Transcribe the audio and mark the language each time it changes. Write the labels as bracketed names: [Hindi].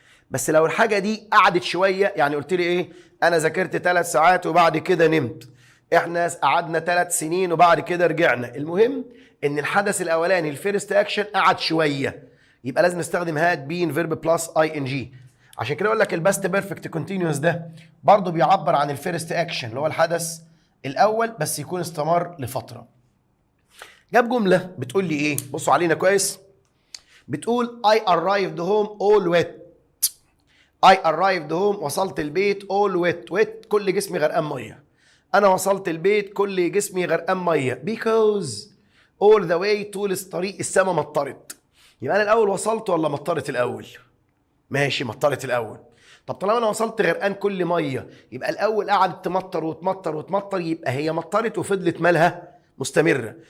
[Arabic] بس لو الحاجه دي قعدت شويه، يعني قلت لي ايه؟ انا ذاكرت 3 ساعات وبعد كده نمت، احنا قعدنا 3 سنين وبعد كده رجعنا، المهم ان الحدث الاولاني الفيرست اكشن قعد شويه، يبقى لازم نستخدم هاد بين فيرب بلس اي ان جي. عشان كده اقول لك الباست بيرفكت كونتينيوس ده برضه بيعبر عن الفيرست اكشن اللي هو الحدث الاول بس يكون استمر لفتره. جاب جمله بتقول لي ايه؟ بصوا علينا كويس. بتقول [English] I arrived home all wet. I arrived home [Arabic] وصلت البيت [English] all wet. [Arabic] wet كل جسمي غرقان ميه. انا وصلت البيت كل جسمي غرقان ميه [English] because all the way [Arabic] طول الطريق السما مطرت. يبقى انا الاول وصلت ولا مطرت الاول؟ ماشي مطرت الاول. طب طالما انا وصلت غرقان كل ميه يبقى الاول قعدت تمطر وتمطر وتمطر، يبقى هي مطرت وفضلت مالها مستمره.